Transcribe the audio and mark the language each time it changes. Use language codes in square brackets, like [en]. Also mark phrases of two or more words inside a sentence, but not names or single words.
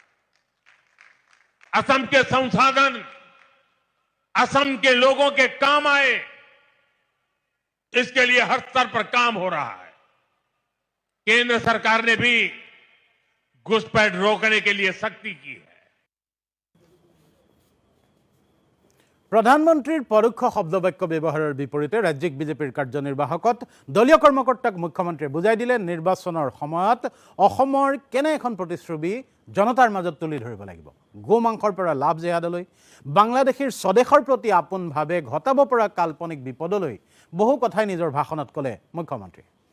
[hi] असम के संसाधन असम के लोगों के काम आए, इसके लिए हर स्तर पर काम हो रहा है। केंद्र सरकार ने भी घुसपैठ रोकने के लिए सख्ती की है। [as] প্ৰধানমন্ত্ৰীৰ পৰোক্ষ শব্দবাক্য ব্যৱহাৰৰ বিপৰীতে ৰাজ্যিক বিজেপিৰ কাৰ্যনিৰ্বাহকত দলীয় কৰ্মকৰ্তাক মুখ্যমন্ত্ৰীয়ে বুজাই দিলে নিৰ্বাচনৰ সময়ত অসমৰ কেনে এখন প্ৰতিশ্ৰুতি জনতাৰ মাজত তুলি ধৰিব লাগিব। গো মাংসৰ পৰা লাভ জেহাদলৈ বাংলাদেশীৰ স্বদেশৰ প্ৰতি আপোনভাৱে ঘটাব পৰা কাল্পনিক বিপদলৈ বহু কথাই নিজৰ ভাষণত ক'লে মুখ্যমন্ত্ৰী।